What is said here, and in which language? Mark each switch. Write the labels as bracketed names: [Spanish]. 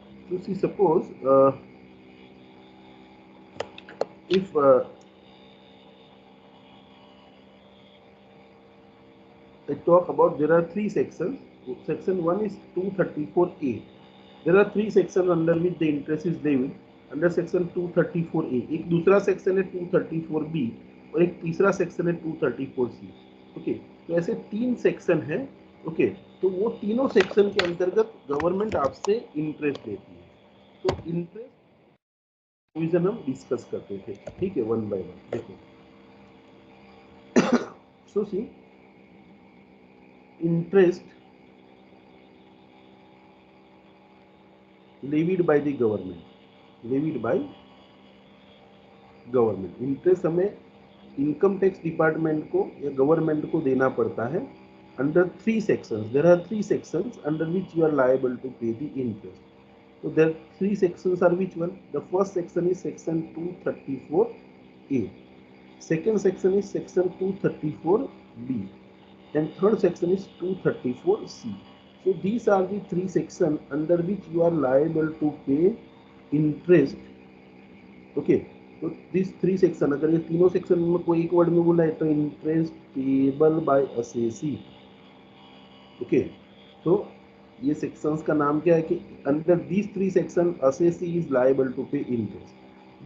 [English] so see suppose if I talk about, there are 3 sections. Section 1 is 234A. There are 3 sections under which the interest is levied under section 234A. [Hindi] एक दूसरा section है 234B और एक तीसरा section है 234C। Okay, तो ऐसे 3 section है। ओके, तो वो तीनों सेक्शन के अंतर्गत गवर्नमेंट आपसे इंटरेस्ट लेती है। तो इंटरेस्ट प्रोविजन हम डिस्कस करते थे, ठीक है, वन बाय वन। [English] देखो so see interest levied by the government, levied by government। [Hindi] Interest हमें इनकम टैक्स डिपार्टमेंट को या गवर्नमेंट को देना पड़ता है under 3 sections. [English] There are 3 sections under which you are liable to pay the interest. तो there 3 sections are which one? The first section is section 234A, second section is section 234B, and third section is 234C. So these are the 3 sections under which you are liable to pay interest. [Hindi] Okay, तो [English] these 3 section, [Hindi] अगर ये तीनों section में कोई एक word में बोला है तो [English] Interest payable by assessee. Okay, [Hindi] तो ये सेक्शंस का नाम क्या है कि [English] Under these 3 section assessee is liable to pay interest.